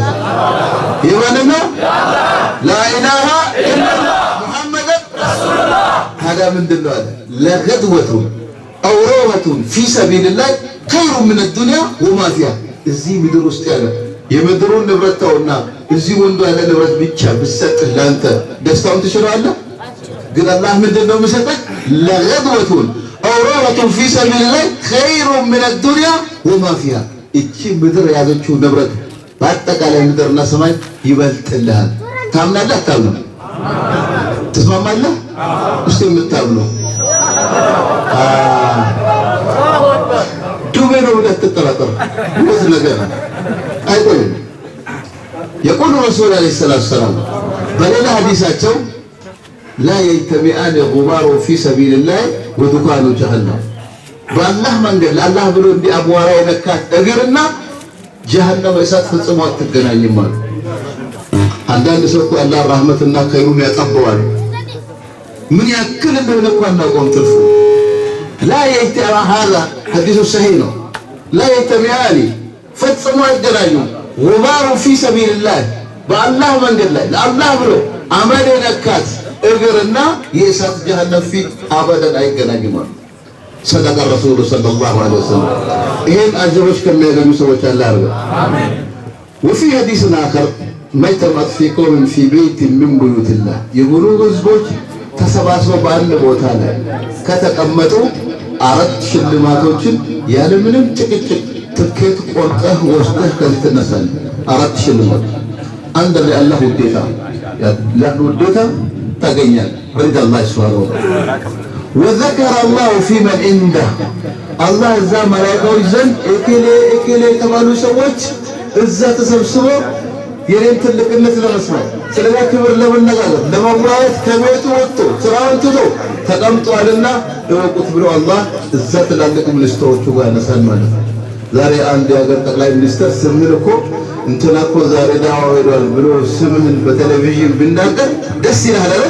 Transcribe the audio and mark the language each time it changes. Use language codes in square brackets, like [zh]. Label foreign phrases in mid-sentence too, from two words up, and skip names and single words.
[am] የማንን ነው? [ar] لا إله إلا الله محمد رسول الله። [am] ታዲያ ምንድን ነው አለ? [ar] ለغدوة أو روحة في سبيل الله خير من الدنيا وما فيها። [am] እዚህ ምድር ውስጥ ያለ የምድሩን ንብረት ተውና እዚህ ወንዱ ያለ ንብረት ብቻ ብሰጥህ ላንተ ደስታውን ትችላለህ? ግን አላህ ምንድን ነው የሚሰጥህ? [ar] ለغدوة أو روحة في سبيل الله خير من الدنيا وما فيها። [am] እቺ ምድር ያዘችው ንብረት በአጠቃላይ ምድርና ሰማይ ይበልጥልሃል። ታምናለህ? አታምንም? ትስማማለህ? እስቲ የምታምነው ዱቤ ነው ብለህ ትጠራጠር ወዝ ነገር አይቆይም። [ar] يقول الرسول عليه الصلاة والسلام [am] በሌላ ሐዲሳቸው [ar] لا يجتمعان غبار في سبيل الله ودخان جهنم። [am] በአላህ መንገድ ለአላህ ብሎ እንዲህ አቧራ የነካት እግርና ጀሃነም እሳት ፈጽሞ አትገናኝም ማለት። አንዳንድ ሰው እኮ አላህ ረህመትና ኸይሩን ያጠበዋል። ምን ያክል እንደሆነ እኮ አናውቀውም ትርፉ። [ar] لا يجتمع هذا حديث صحيح [am] ነው። [ar] لا يجتمعان [am] ፈጽሞ አይገናኙም። [ar] غبار في سبيل الله [am] በአላህ መንገድ ላይ ለአላህ ብሎ አመል የነካት እግርና የእሳት ጀሃነም ፊት አበደን አይገናኝም ማለት። [ar] صدق الرسول صلى الله عليه وسلم [am] ይሄን አጅሮች ከሚያገኙ ሰዎች አላህ ያርገን አሜን። وفي [ar] حديث آخر ما يتمت في قوم في بيت من بيوت الله [am] የሆኑ ህዝቦች ተሰባስበው በአንድ ቦታ ላይ ከተቀመጡ አራት ሽልማቶችን ያለ ምንም ጭቅጭቅ ትኬት ቆርጠህ ወስደህ ከዚህ ትነሳለህ። አራት ሽልማት አንድ ለአላህ ውዴታ ያለው ውዴታ ታገኛለህ። [ar] رضا الله سبحانه وتعالى وذكر الله في من عنده [am] አላህ እዛ መላእክቶች ዘንድ እከሌ የተባሉ ሰዎች እዛ ተሰብስበው የኔን ትልቅነት ለመስማት ስለላ ክብር ለመነጋገር ለመዋየት ከቤቱ ወጥቶ ስራውን ትቶ ተቀምጧልና እወቁት ብሎ አላህ እዛ ትላልቅ ሚኒስትሮቹ ጋር ያነሳል ማለት ነው። ዛሬ አንድ የሀገር ጠቅላይ ሚኒስትር ስምን እኮ እንትና እኮ ዛሬ ዳዋ ሄዷል ብሎ ስምህን በቴሌቪዥን ብናገር ደስ ይላል አይደል?